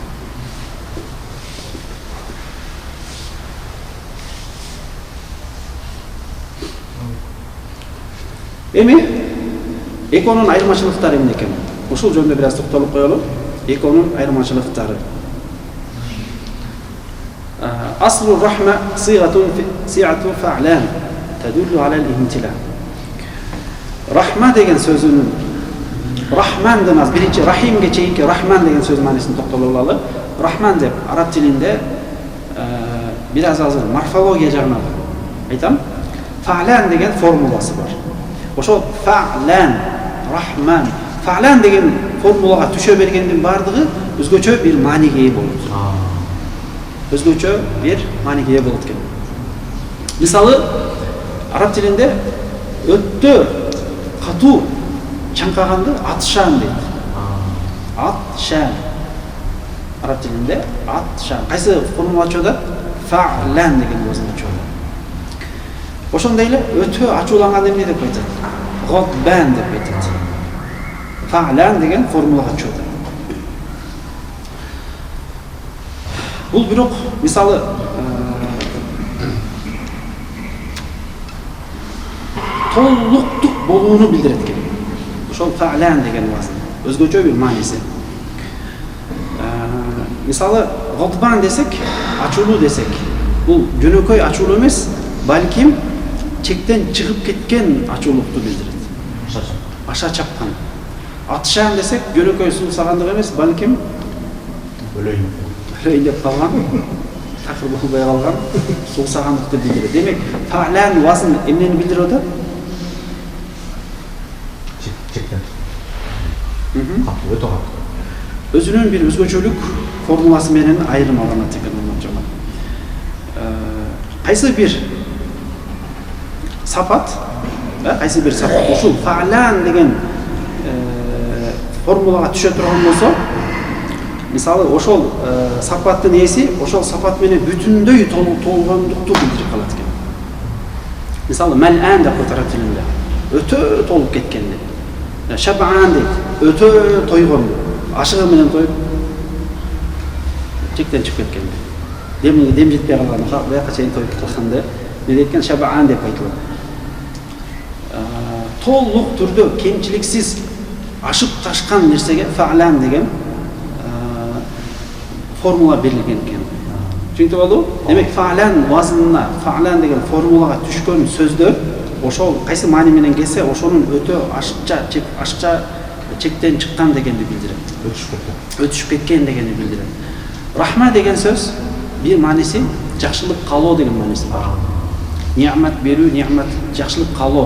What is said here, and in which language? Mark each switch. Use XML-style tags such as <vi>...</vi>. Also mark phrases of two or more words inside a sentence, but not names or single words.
<ky>Эми экөөнүн айырмачылыктары эмне экен? Ушул жөнүндө бир аз токтолуп коелу. Экөөнүн айырмачылыктары.</ky> <ar>أصل رحمة صيغة فعلان تدل على الامتلاء.</ar> <ky>Рахма деген сөзүнүн Рахмандан аз биринчи Рахимге чейинки Рахман деген сөз маанисин токтолуп алалы. Рахман деп араб тилинде бир аз азыр морфология жагынан айтам. Фа'лан деген формуласы бар. Ошо фа'лан, Рахман, фа'лан деген формулага түшө бергендин бардыгы өзгөчө бир мааниге ээ болот. Өзгөчө бир мааниге ээ болот экен. Мисалы, араб тилинде өттө катуу чаңкаганды атшан дейт. Атшан. Араб тилинде атшан. Кайсы формула чыгат? Фа'лан деген өзүнө чыгат. Ошондой эле өтө ачууланган эмне деп айтат? Гадбан деп айтат. Фа'лан деген формулага чыгат. Бул бирок мисалы толуктук болууну билдирет экен. Ошол фа'лан деген вазн өзгөчө бир мааниси. Мисалы гадбан десек, ачуулуу десек, бул жөнөкөй ачуулуу эмес, балким чектен чыгып кеткен ачуулукту билдирет. Аша чапкан. Атшан десек, жөнөкөй суусагандык эмес, балким өлөйүн деп калган, такыр болбой калган суусагандыкты билдирет. Демек, фа'лан вазн эмнени билдирип атат? Чектен. Катуу, өтө катуу. Өзүнүн бир өзгөчөлүк формуласы менен айырмаланат экен жамаат. Кайсы бир сапат, кайсы бир сапат ушул фа'лан деген формулага түшө турган болсо, мисалы ошол сапаттын ээси ошол сапат менен бүтүндөй толгондукту билдирип калат экен. Мисалы мал'ан деп атат араб тилинде. Өтө толуп кеткенди. Шаб'ан дейт. Өтө тойгон. Ашыгы менен тоюп чектен чыгып кеткенди. Дем жетпей калган, бияка чейин тоюп калганда не дейт шаб'ан деп айтылат. Толук түрдө кемчиликсиз ашып ташкан нерсеге фа'лан деген формула берилген экен. Түшүнүп болду? Демек фа'лан вазынына, фа'лан деген формулага түшкөн сөздөр ошол кайсы маани менен келсе, ошонун өтө ашыкча чектен чыккан дегенди билдирет. Өтүшүп кеткен дегенди билдирет. Рахма деген сөз бир мааниси жакшылык каалоо деген мааниси бар. Ниъмат берүү, ниъмат жакшылык каалоо.</ky>